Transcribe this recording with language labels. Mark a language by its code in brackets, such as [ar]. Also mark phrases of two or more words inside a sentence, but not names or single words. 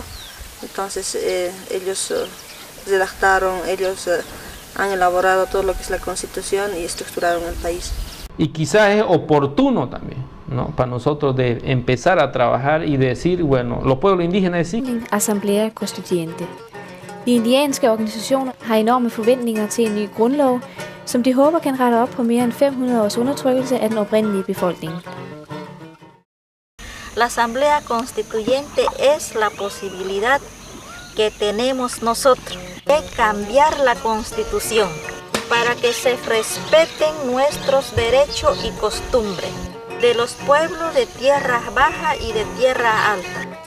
[es] Entonces ellos redactaron, ellos han elaborado todo lo que es la Constitución y estructuraron el país. Y quizás es oportuno también, ¿no?, para nosotros de empezar a trabajar y decir, bueno, los pueblos indígenas sí. Assemblea Constituyente. [da] De indianske organisationer har enorme forventninger til en ny grundlov, som de håber kan rette op på mere end 500 års undertrykkelse af den oprindelige befolkning. [es] La Asamblea Constituyente es la posibilidad que tenemos nosotros de cambiar la Constitución para que se respeten nuestros derechos y costumbres de los pueblos de tierra baja y de tierra alta.